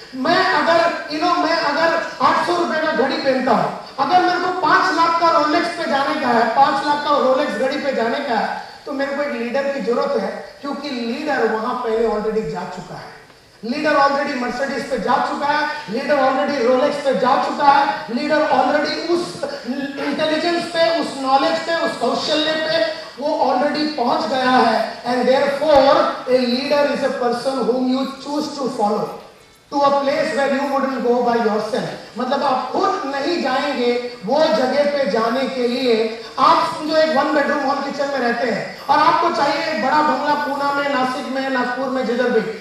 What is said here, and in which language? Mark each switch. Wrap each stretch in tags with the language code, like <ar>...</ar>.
<hi>मैं अगर 800 रुपए का घड़ी पहनता हूं, अगर मेरे को 5 लाख का रोलेक्स पे जाने का है, 5 लाख का रोलेक्स घड़ी पे जाने का है, तो मेरे को एक लीडर की जरूरत है, क्योंकि लीडर वहां पहले ऑलरेडी जा चुका है। लीडर ऑलरेडी मर्सिडीज पे जा चुका है, लीडर ऑलरेडी रोलेक्स पे जा चुका है, लीडर ऑलरेडी उस इंटेलिजेंस पे, उस नॉलेज पे, उस कौशल्य पे वो ऑलरेडी पहुंच गया है।</hi> <en>And therefore a leader is a person whom you choose to follow to a place where you wouldn't go by yourself।</en> <hi>मतलब आप खुद नहीं जाएंगे वो जगह पे जाने के लिए। आप समझो एक 1 बेडरूम हॉल किचन में रहते हैं और आपको चाहिए एक बड़ा बंगला पूना में, नासिक में, नागपुर में, जिधर भी।</hi>